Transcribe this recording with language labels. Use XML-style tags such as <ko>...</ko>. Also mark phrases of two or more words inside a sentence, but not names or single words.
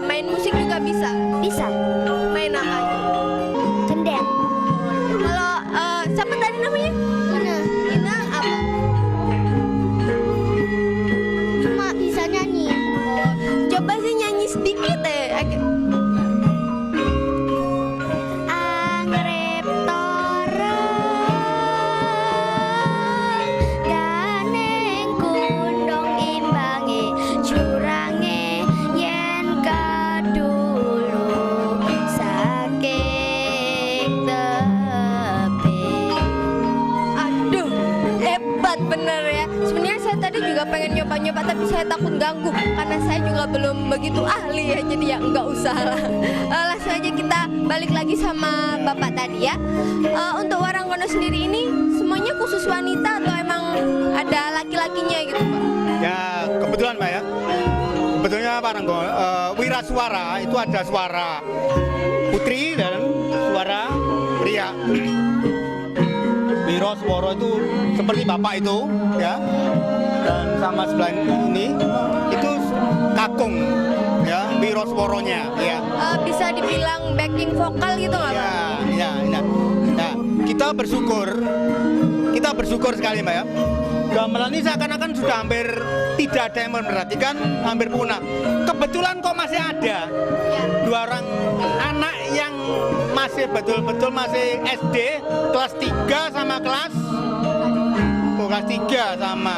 <id>Main musik juga bisa? bisa. Main apa aja? Gendeng. Kalau siapa tadi namanya? Mana? Ina apa? Cuma bisa nyanyi. Coba sih nyanyi sedikit deh.</id> <jv>Angrep toreng ganeng kundong imbange curange yen kadulu saking tebing.</jv> <id>Aduh, hebat bener ya. Sebenarnya saya tadi juga pengen nyoba-nyoba tapi saya takut ganggu karena saya juga belum begitu ahli ya. Jadi ya nggak usah lah. Langsung aja kita balik lagi sama Bapak tadi ya. Untuk Waranggono sendiri ini semuanya khusus wanita atau emang ada laki-lakinya gitu, Pak? Ya kebetulan Mbak ya. Sebetulnya Waranggono wira suara itu ada suara putri dan suara pria. Wiro swara itu seperti bapak itu ya. Dan sama sebelah ini itu kakung ya, wiro sworonya ya. Bisa dibilang</id> <en>backing vokal</en> <id>gitu nggak, Pak? Ya. Nah, kita bersyukur sekali Mbak ya. Gamelan ini seakan-akan sudah hampir tidak ada yang memperhatikan, hampir punah. Kebetulan kok masih ada dua orang anak yang masih betul-betul masih SD kelas 3 sama kelas 3 sama.</id>